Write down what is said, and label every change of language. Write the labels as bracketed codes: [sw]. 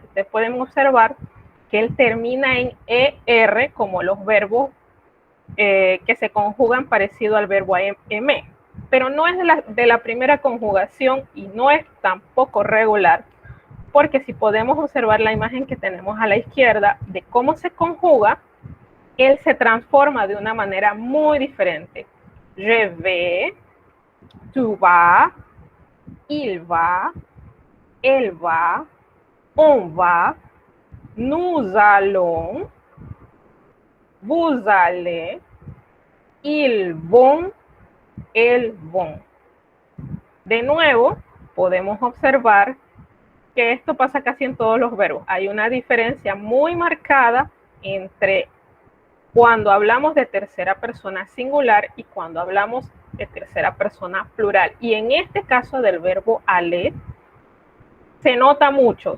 [es] Ustedes pueden observar que él termina en ER, como los verbos que se conjugan parecido al verbo M, pero no es de la primera conjugación y no es tampoco regular, porque si podemos observar la imagen que tenemos a la izquierda de cómo se conjuga, él se transforma de una manera muy diferente. [fr] Je vais, tu vas, il va, elle va, on va, nous allons, vous allez, ils vont, elles vont. [es] De nuevo, podemos observar que esto pasa casi en todos los verbos. Hay una diferencia muy marcada entre cuando hablamos de tercera persona singular y cuando hablamos de tercera persona plural. Y en este caso del verbo aller, se nota mucho.